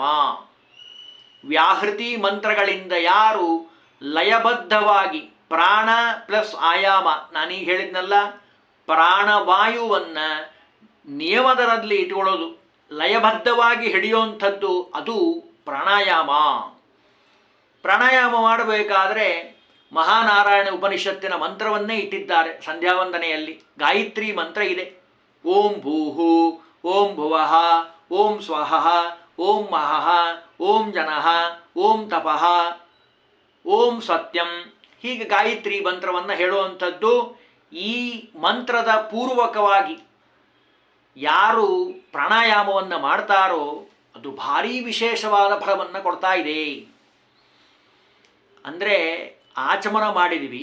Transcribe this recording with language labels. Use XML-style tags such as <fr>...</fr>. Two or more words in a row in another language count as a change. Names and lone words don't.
<kn>ವ್ಯಾಹೃತಿ ಮಂತ್ರಗಳಿಂದ ಯಾರು ಲಯಬದ್ಧವಾಗಿ ಪ್ರಾಣ ಪ್ಲಸ್ ಆಯಾಮ, ನಾನೀಗ ಹೇಳಿದ್ನಲ್ಲ, ಪ್ರಾಣವಾಯುವನ್ನು ನಿಯಮದಲ್ಲಿ ಇಟ್ಕೊಳ್ಳೋದು, ಲಯಬದ್ಧವಾಗಿ ಹಿಡಿಯುವಂಥದ್ದು ಅದು ಪ್ರಾಣಾಯಾಮ. ಪ್ರಾಣಾಯಾಮ ಮಾಡಬೇಕಾದ್ರೆ ಮಹಾನಾರಾಯಣ ಉಪನಿಷತ್ತಿನ ಮಂತ್ರವನ್ನೇ ಇಟ್ಟಿದ್ದಾರೆ ಸಂಧ್ಯಾವಂದನೆಯಲ್ಲಿ. ಗಾಯತ್ರಿ ಮಂತ್ರ ಇದೆ.</kn> <sa>ಓಂ ಭೂಹು, ಓಂ ಭುವಃ, ಓಂ ಸ್ವಃ, ಓಂ ಮಹಃ, ಓಂ ಜನಃ, ಓಂ ತಪಃ, ಓಂ ಸತ್ಯಂ.</sa> <kn>ಹೀಗೆ ಗಾಯತ್ರಿ ಮಂತ್ರವನ್ನು ಹೇಳುವಂಥದ್ದು. ಈ ಮಂತ್ರದ ಪೂರ್ವಕವಾಗಿ ಯಾರು ಪ್ರಾಣಾಯಾಮವನ್ನು ಮಾಡ್ತಾರೋ ಅದು ಭಾರೀ ವಿಶೇಷವಾದ ಫಲವನ್ನು ಕೊಡ್ತಾ ಇದೆ. ಅಂದರೆ ಆಚಮನ ಮಾಡಿದ್ವಿ.</kn>